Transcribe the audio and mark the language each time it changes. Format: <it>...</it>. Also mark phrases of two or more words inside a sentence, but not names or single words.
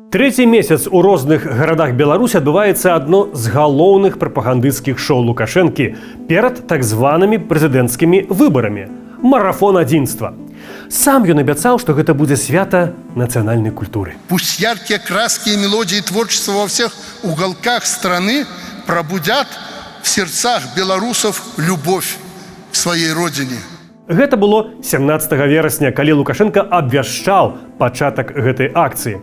<be>Трэці месяц у розных гарадах Беларусі адбываецца адно з галоўных прапагандысцкіх шоу Лукашэнкі перад так званымі прэзідэнцкімі выбарамі – марафон адзінства. Сам ён абяцаў, што гэта будзе свята нацыянальнай культуры.</be> <ru>Пусть яркие краски и мелодии творчества во всех уголках страны пробудят в сердцах белорусов любовь к своей родине.</ru> <be>Гэта было 17 верасня, калі Лукашенко абвяшчаў пачатак гэтай акцыі.</be>